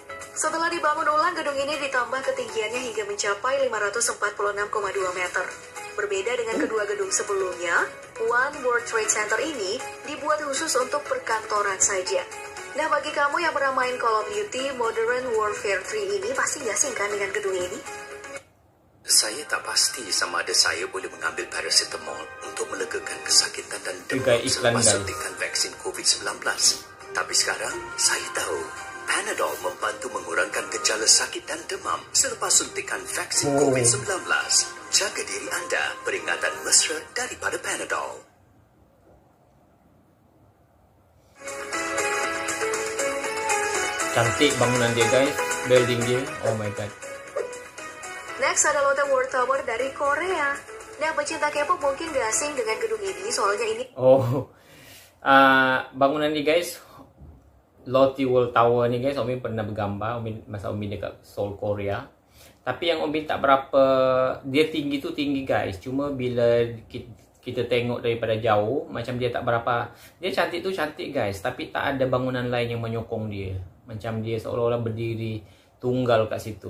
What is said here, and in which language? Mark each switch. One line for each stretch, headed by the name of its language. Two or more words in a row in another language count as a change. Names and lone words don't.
Indonesian: Setelah dibangun ulang, gedung ini ditambah ketinggiannya hingga mencapai 546,2 meter. Berbeda dengan kedua gedung sebelumnya, One World Trade Center ini dibuat khusus untuk perkantoran saja. Nah, bagi kamu yang pernah main Call of Duty Modern Warfare 3 ini, pasti nggak asing kan dengan gedung ini?
Malay: Saya tak pasti sama ada saya boleh mengambil paracetamol untuk melegakan kesakitan dan Juga demam iklan, selepas guys. suntikan vaksin COVID-19. Tapi sekarang, saya tahu Panadol membantu mengurangkan gejala sakit dan demam selepas suntikan vaksin COVID-19. Jaga diri anda, peringatan mesra daripada Panadol. Cantik bangunan dia guys, building dia.
English: Oh my god.
Malay: Next ada Lotte World Tower dari Korea.
Indonesian: Nah, pecinta K-pop mungkin gak asing dengan gedung ini, soalnya ini
Malay: bangunan ni guys, Lotte World Tower ni guys, Om Bin pernah bergambar masa Om Bin dekat Seoul, Korea. Tapi yang Om Bin tak berapa, dia tinggi tu tinggi guys. Cuma bila kita tengok daripada jauh, macam dia tak berapa, dia cantik tu cantik guys. Tapi tak ada bangunan lain yang menyokong dia. Macam dia seolah-olah berdiri tunggal kat situ.